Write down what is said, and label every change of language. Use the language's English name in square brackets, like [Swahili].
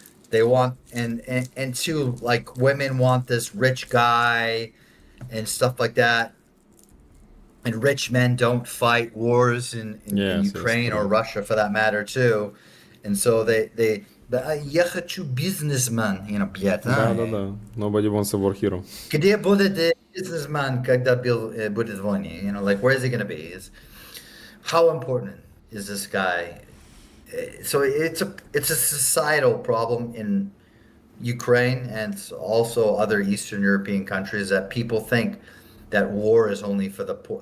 [English] They want and too, like women want this rich guy and stuff like that. And rich men don't fight wars in Yes, Ukraine yes, or Russia for that matter too. And so [Russian] я хочу бизнесмен, [English] you know, Да. Nobody wants a war hero. [Russian] Где будет бизнесмен, когда будет война? [English] You know, like, where is he going to be? How important is this guy? So it's a societal problem in Ukraine and also other Eastern European countries that people think that war is only for the poor.